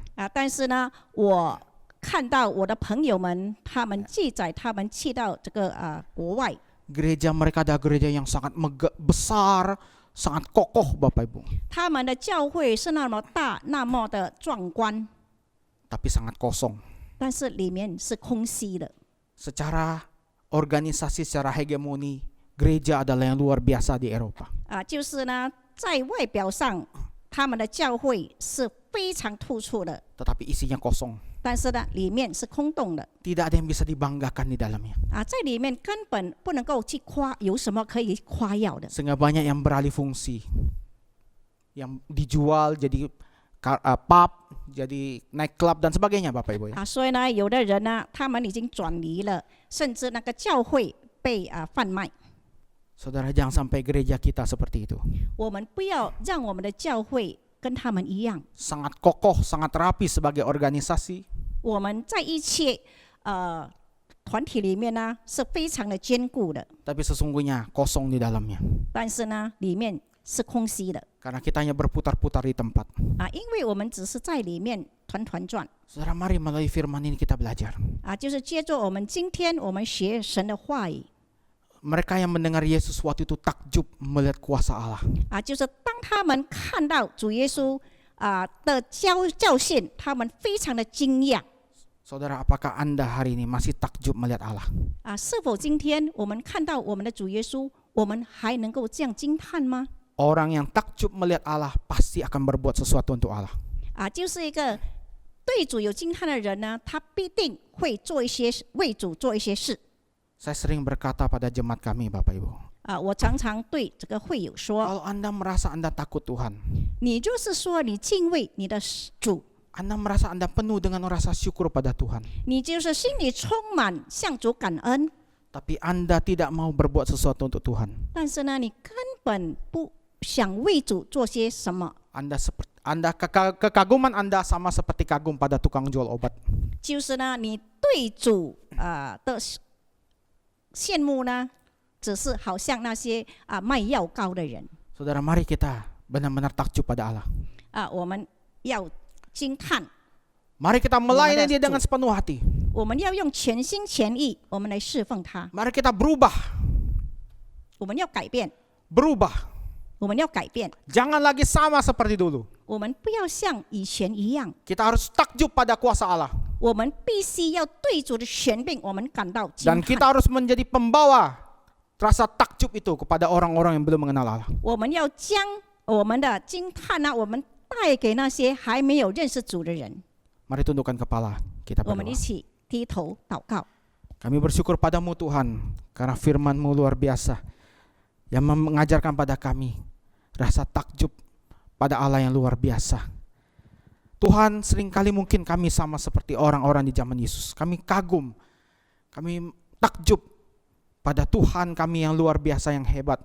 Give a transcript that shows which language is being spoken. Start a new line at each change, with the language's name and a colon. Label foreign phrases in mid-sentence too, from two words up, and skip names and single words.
Chinese: 但是呢，我看到我的朋友们，他们记载他们去到这个国外，
Indonesian: Gereja mereka ada gereja yang sangat besar, sangat kokoh, Bapak Ibu.
Chinese: 他们的教会是那么大，那么的壮观，
Indonesian: Tapi sangat kosong.
Chinese: 但是里面是空虚的。
Indonesian: Secara organisasi, secara hegemoni, gereja adalah yang luar biasa di Eropa.
Chinese: 就是呢，在外表上，他们的教会是非常突出的，
Indonesian: Tetapi isinya kosong.
Chinese: 但是呢，里面是空洞的。
Indonesian: Tidak ada yang bisa dibanggakan di dalamnya.
Chinese: 在里面根本不能够去有什么可以夸耀的。
Indonesian: Sehingga banyak yang beralih fungsi. Yang dijual jadi pub, jadi
English: night club
Indonesian: dan sebagainya, Bapak Ibu ya.
Chinese: 所以呢，有的人呢，他们已经转离了，甚至那个教会被贩卖。
Indonesian: Saudara, jangan sampai gereja kita seperti itu.
Chinese: 我们不要让我们的教会跟他们一样，
Indonesian: Sangat kokoh, sangat rapi sebagai organisasi.
Chinese: 我们在一切团体里面呢是非常的坚固的，
Indonesian: Tapi sesungguhnya kosong di dalamnya.
Chinese: 但是呢，里面是空虚的
Indonesian: Karena kita hanya berputar-putar di tempat.
Chinese: 因为我们只是在里面团团转
Indonesian: Saudara, mari melalui firman ini kita belajar.
Chinese: 就是接着我们今天我们学神的话语
Indonesian: Mereka yang mendengar Yesus waktu itu takjub melihat kuasa Allah.
Chinese: 就是当他们看到主耶稣的教训，他们非常的惊讶
Indonesian: Saudara, apakah Anda hari ini masih takjub melihat Allah?
Chinese: 是否今天我们看到我们的主耶稣，我们还能够这样惊叹吗？
Indonesian: Orang yang takjub melihat Allah pasti akan berbuat sesuatu untuk Allah.
Chinese: 就是一个对主有惊叹的人呢，他必定会做一些为主做一些事。
Indonesian: Saya sering berkata pada jemaat kami, Bapak Ibu.
Chinese: 我常常对这个会友说，
Indonesian: Kalau Anda merasa Anda takut Tuhan,
Chinese: 你就是说你敬畏你的主，
Indonesian: Anda merasa Anda penuh dengan rasa syukur pada Tuhan.
Chinese: 你就是心里充满向主感恩，
Indonesian: tapi Anda tidak mau berbuat sesuatu untuk Tuhan.
Chinese: 但是呢，你根本不想为主做些什么，
Indonesian: Kekaguman Anda sama seperti kagum pada tukang jual obat.
Chinese: 就是呢，你对主的羡慕呢，只是好像那些卖药膏的人
Indonesian: Saudara, mari kita benar-benar takjub pada Allah.
Chinese: 我们要惊叹，
Indonesian: Mari kita melayani Dia dengan sepenuh hati.
Chinese: 我们要用全心全意，我们来侍奉他，
Indonesian: Mari kita berubah,
Chinese: 我们要改变，
Indonesian: berubah.
Chinese: 我们要改变，
Indonesian: Jangan lagi sama seperti dulu.
Chinese: 我们不要像以前一样，
Indonesian: Kita harus takjub pada kuasa Allah.
Chinese: 我们必须要对主的权柄，我们感到惊
Indonesian: Dan
Chinese: 叹。
Indonesian: kita harus menjadi pembawa rasa takjub itu kepada orang-orang yang belum mengenal Allah.
Chinese: 我们要将我们的惊叹呢，我们带给那些还没有认识主的人。
Indonesian: Mari tundukkan kepala, kita
Chinese: 我们一
Indonesian: berdoa.
Chinese: 起低头祷告。
Indonesian: Kami bersyukur padamu Tuhan, karena firman-Mu luar biasa, yang mengajarkan pada kami rasa takjub pada Allah yang luar biasa. Tuhan, seringkali mungkin kami sama seperti orang-orang di zaman Yesus. Kami kagum, kami takjub pada Tuhan kami yang luar biasa, yang hebat.